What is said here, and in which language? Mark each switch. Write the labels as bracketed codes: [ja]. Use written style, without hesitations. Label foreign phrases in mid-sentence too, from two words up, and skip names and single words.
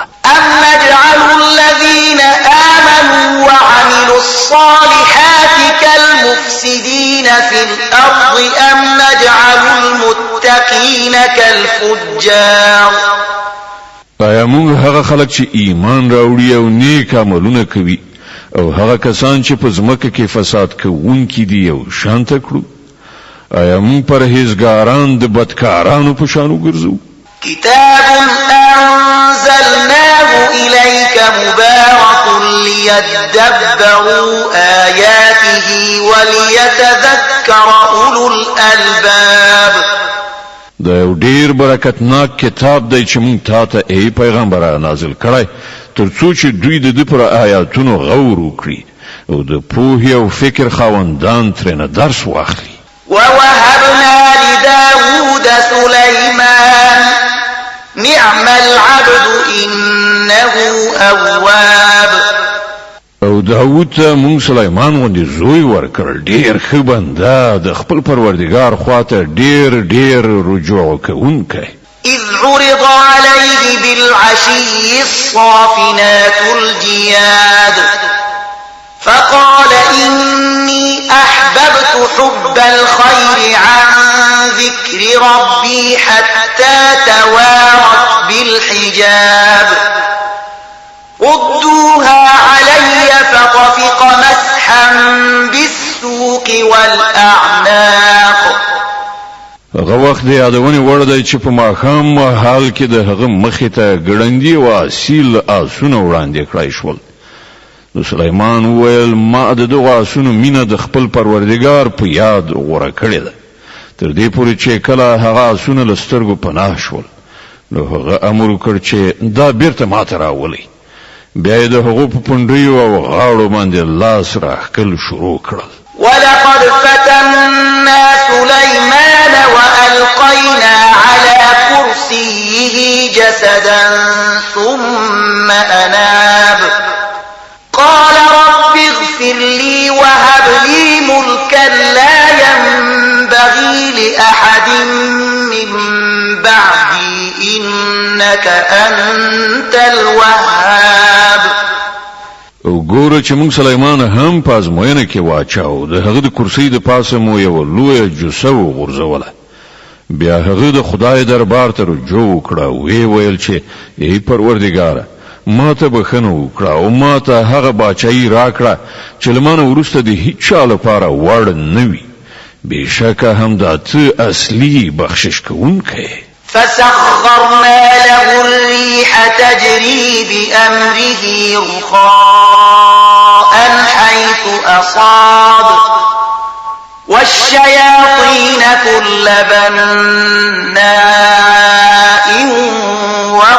[ar] أم نجعل الذين آمنوا وعملوا الصالحات كالمفسدين في الأرض أم نجعل المتقين كالفجار. [ps] آیا موږ هغه خلک چې ایمان راوړي او نیک عملونه کوي او هغه کسان چې په ځمکه کې فساد کوونکي دي او شانته کړو؟ آیا موږ پرهیزګاران د بدکارانو په شان وګرځو؟ [ar] كتاب أنزلناه إليك مبارك ليدبروا آياته وليتذكر أولو الألباب. [ps] دا یو ډیر برکتناک کتاب دی چې موږ تاته ای پیغمبره نازل کړی ترڅو چې دوی د دې پر آیاتونو غور وکړي او د پوهې او فکر خاوندان ترنه درس واخلي. [ar] ووهبنا لداود سليمان نعم العبد إنه أواب. [ps] او داود ته مونږ سليمان غوندې زوی ورکړل ډیر ښه بنده د خپل پروردګار خواته ډیر رجوع کوونکی. [ar] إذ عرض عليه بالعشي الصافنات الجياد فقال إني أحببت حب الخير عن ذكر ربي حتى توارت بالحجاب ردوها علي فطفق مسحا بالسوق والأعناق. [ps] هغه وخت د یادونې وړ دی چې په ماښام مهال کې د هغه مخې ته ګړندي او اصیل آسونه وړاندې کړای شول. نو سلیمان وویل ما د دغو آسونو مینه د خپل پروردګار په یاد غوره کړې ده تر دې پورې چې کله هغه آسونه له سترګو پناه شول نو هغه امر وکړ چې دا بیرته ماته راولئ. بیا یې د هغو په پنډیو او غاړو باندې لاس راښکل شروع کړل. [ar] ولقد فتنا سليمان وألقينا على كرسيه جسدا ثم أناب قال رب اغفر لي وهب لي ملكا لا ينبغي لأحد من بعدي إنك أنت الوهاب. [ps] او ګوره چې موږ سليمان هم په ازموینه کې واچاو د هغه د کرسۍ د پاسه مو یو لویه جوسه وغورځوله. بیا هغه د خدای دربار ته رجوع وکړه او ویل چې ای پروردګاره ما ته بخښنه وکړه او ما ته هغه باچایي راکړه چې له مانه وروسته د هیڅ چا لپاره وړ نه وي. بېشکه همدا ته اصلي بخشش کوونکی. [ar] فسخرنا له الريح تجري بأمره رخاء حيث أصاب والشياطين كل بناء